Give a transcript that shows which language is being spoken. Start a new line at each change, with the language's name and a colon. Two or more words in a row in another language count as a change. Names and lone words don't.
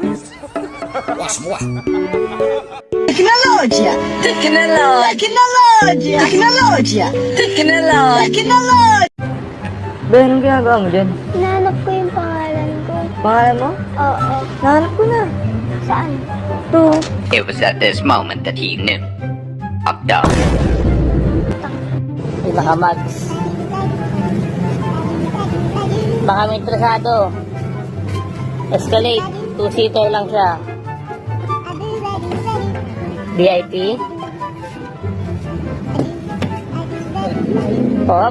Portuguese: Tecnologia! Tecnologia! Tecnologia! Tecnologia!
Filipino: Ba, anong ginagawa mo dyan? Nahanap ko yung pangalan ko. Pangalan mo? Oo. Nahanap ko na. Saan? Ito.
English: It was at this moment that he knew. Up down.
Filipino: Baka Max. Baka may interesado. Escalade. Two-seater lang siya. VIP? Pop?